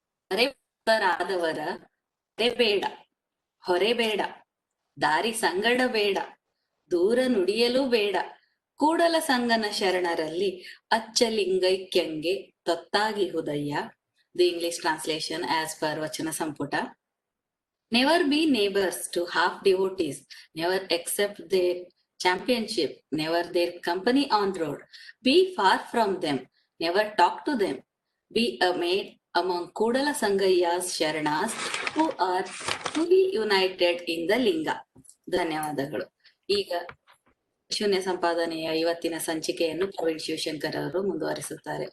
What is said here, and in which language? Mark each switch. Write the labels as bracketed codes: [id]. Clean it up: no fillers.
[kn] ಹೊರೆರಾದವರ ಬೇಡ, ಹೊರೆ ಬೇಡ, ದಾರಿ ಸಂಗಡ ಬೇಡ, ದೂರ ನುಡಿಯಲು ಬೇಡ, ಕೂಡಲ Sangana ಶರಣರಲ್ಲಿ ಅಚ್ಚಲಿಂಗೈಕ್ಯಂಗೆ ತೊತ್ತಾಗಿ ಹುದಯ್ಯ. [en] The English translation as per Vachana Samputa. Never be neighbors to half devotees, never accept their championship, never their company on road. Be far from them, never talk to them. Be a maid among Kudala Sangaya's Sharanas who are fully united in the Linga. [kn] ಧನ್ಯವಾದಗಳು. ಈಗ ಶೂನ್ಯ ಸಂಪಾದನೆಯ ಇವತ್ತಿನ ಸಂಚಿಕೆಯನ್ನು ಪ್ರವೀಣ್ ಶಿವಶಂಕರ್ ಅವರು ಮುಂದುವರಿಸುತ್ತಾರೆ.